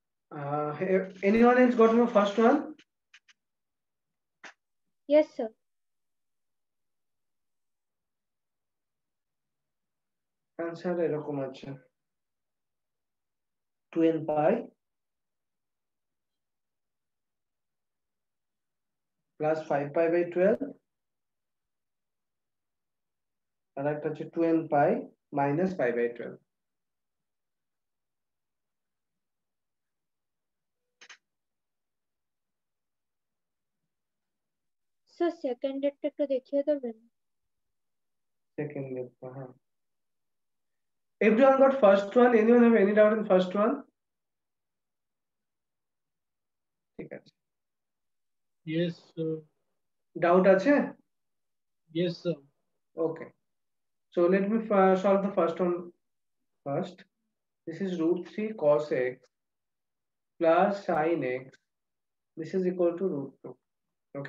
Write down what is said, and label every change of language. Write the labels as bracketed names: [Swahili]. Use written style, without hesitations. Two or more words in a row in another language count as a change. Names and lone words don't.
[English] Anyone else got my first one? Yes, sir. Answer [Bangla] এরকম আছে [English] 2n pi plus 5 pi by 12 [Bangla] আর একটা হচ্ছে [English] 2n pi minus pi by 12. [Bangla] স্যার সেকেন্ডেরটা একটু দেখিয়ে দেবেন? [English] Second, everyone got first one? Anyone have any doubt in first one? [Bangla] ঠিক আছে। [English] Yes, sir. [Bangla] Doubt আছে? [English] Yes, sir. Okay. So let me solve the first one first. This is root 3 cos x plus sin x. This is equal to root 2. Okay.